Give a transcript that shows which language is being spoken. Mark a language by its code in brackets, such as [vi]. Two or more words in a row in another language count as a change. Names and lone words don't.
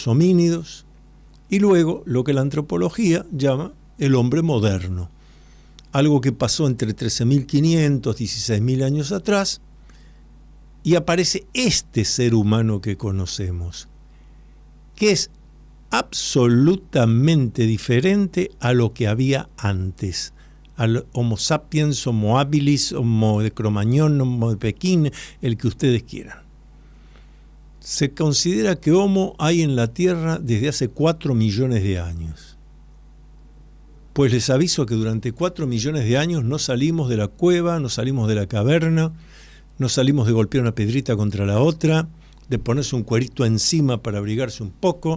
[es] homínidos, y luego lo que la antropología llama el hombre moderno, algo que pasó entre 13.500, 16.000 años atrás, y aparece este ser humano que conocemos, que es absolutamente diferente a lo que había antes, al Homo sapiens, Homo habilis, Homo de Cromañón, Homo de Pekín, el que ustedes quieran. Se considera que Homo hay en la Tierra desde hace 4 millones de años. Pues les aviso que durante 4 millones de años no salimos de la cueva, no salimos de la caverna, no salimos de golpear una piedrita contra la otra, de ponerse un cuerito encima para abrigarse un poco.